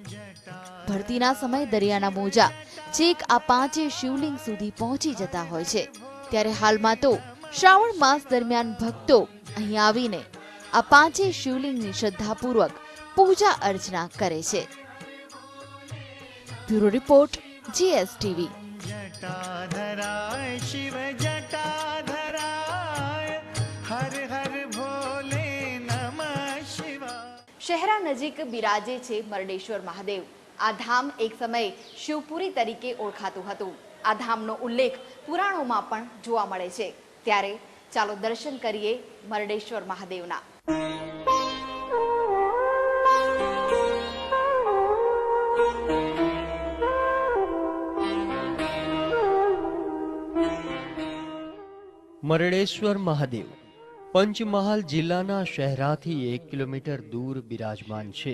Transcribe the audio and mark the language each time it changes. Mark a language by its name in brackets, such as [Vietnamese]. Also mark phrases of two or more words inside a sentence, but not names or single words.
[Gujarati] ભરતીના સમયે દરિયાના મોજા છેક આ 5 શિવલિંગ સુધી પહોંચી જતા હોય છે. ત્યારે હાલમાં તો શ્રાવણ માસ દરમિયાન ભક્તો અહીં આવીને આ 5 શિવલિંગની શ્રદ્ધાપૂર્વક પૂજા અર્ચના કરે છે. બ્યુરો રિપોર્ટ GSTV. [Sanskrit] जटाधराय शिव जटाधराय हर हर भोले नमः शिवाय। [Gujarati] શહેરા નજીક બિરાજે છે મરડેશ્વર મહાદેવ. આ ધામ એક સમયે શિવપુરી તરીકે ઓળખાતું હતું. આ ધામનો ઉલ્લેખ પુરાણોમાં પણ જોવા મળે છે. ત્યારે ચાલો દર્શન કરીએ મરડેશ્વર મહાદેવના. મરડેશ્વર મહાદેવ પંચમહાલ જિલ્લાના શહેરાથી 1 કિલોમીટર દૂર બિરાજમાન છે.